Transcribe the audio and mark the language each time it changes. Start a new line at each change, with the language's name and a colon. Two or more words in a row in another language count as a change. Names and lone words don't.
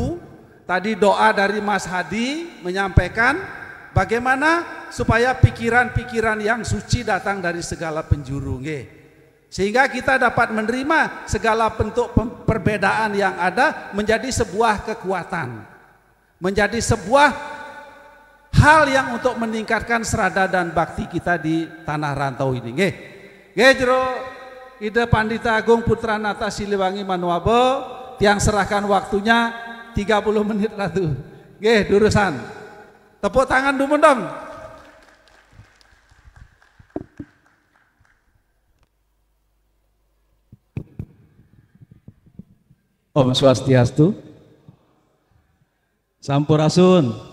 Indonesian: Tadi doa dari Mas Hadi menyampaikan bagaimana supaya pikiran-pikiran yang suci datang dari segala penjuru. Sehingga kita dapat menerima segala bentuk perbedaan yang ada menjadi sebuah kekuatan. Menjadi sebuah hal yang untuk meningkatkan serada dan bakti kita di tanah rantau ini. Jero ide Pandita Agung Putra Nata Siliwangi Manuabo, tiang serahkan waktunya 30 menit Ratu.
Balinese: Durusan.
Indonesian: Tepuk tangan dulu dong. Om Swastiastu, Sampurasun.